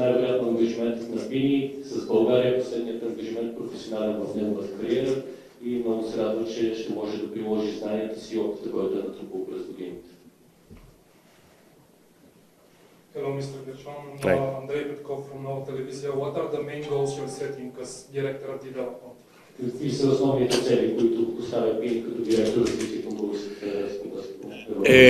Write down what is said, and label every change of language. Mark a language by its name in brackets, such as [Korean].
[Bulgarian] най-вероятно ангажиментът на Пини с България, последният ангажимент професионален в неговата кариера и много се радва, че ще може да приложи знанията си и опита, който е натрупал през годините. [English] Hello, Mr. Gershon. Андрей Петков from Нова телевизия. What are the main goals you're setting as director of development? [Bulgarian] Какви са основните цели, които поставя Пини като директор на развитието на Българската баскетбол?